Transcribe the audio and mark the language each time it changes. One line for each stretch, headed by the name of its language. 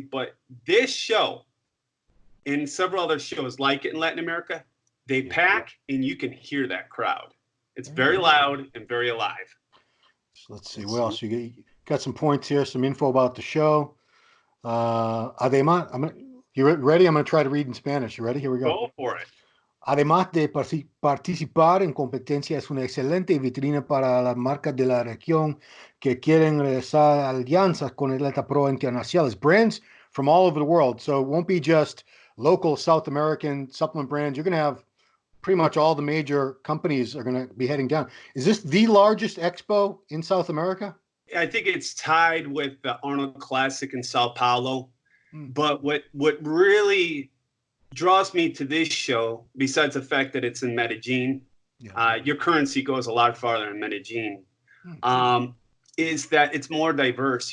English: But this show and several other shows like it in Latin America, they pack and you can hear that crowd. It's very loud and very alive. So let's see. What else? You got some points here, some info about the show. Además, you ready? I'm going to try to read in Spanish. You ready? Here we go. Go for it.
Spanish: Además de participar en competencia, es una excelente vitrina para las marcas de la región que quieren realizar alianzas con atletas pro internacionales,
English: brands from all over the world. So it won't be just local South American supplement brands. You're going to have pretty much all the major companies are going to be heading down. Is this the largest expo in South America? I think it's tied with the Arnold Classic in Sao Paulo. But what really draws me to this show, besides the fact that it's in Medellin, your currency goes a lot farther in Medellin, is that it's more diverse.